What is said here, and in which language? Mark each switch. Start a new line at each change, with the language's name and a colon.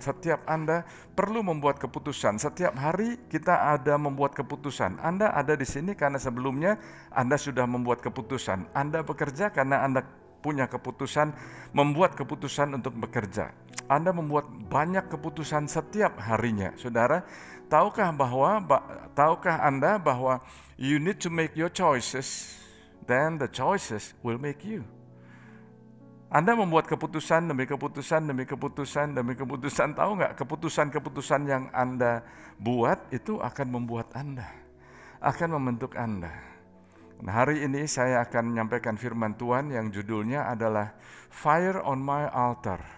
Indonesian: Setiap Anda perlu membuat keputusan. Setiap hari kita ada membuat keputusan. Anda ada di sini karena sebelumnya Anda sudah membuat keputusan. Anda bekerja karena Anda punya keputusan, membuat keputusan untuk bekerja. Anda membuat banyak keputusan setiap harinya, saudara. Tahukah Anda bahwa
English: you need to make your choices, then the choices will make you.
Indonesian: Anda membuat keputusan demi keputusan demi keputusan demi keputusan. Tahu nggak, keputusan-keputusan yang Anda buat itu akan membuat Anda, akan membentuk Anda. Nah, hari ini saya akan menyampaikan firman Tuhan yang judulnya adalah Fire on my altar.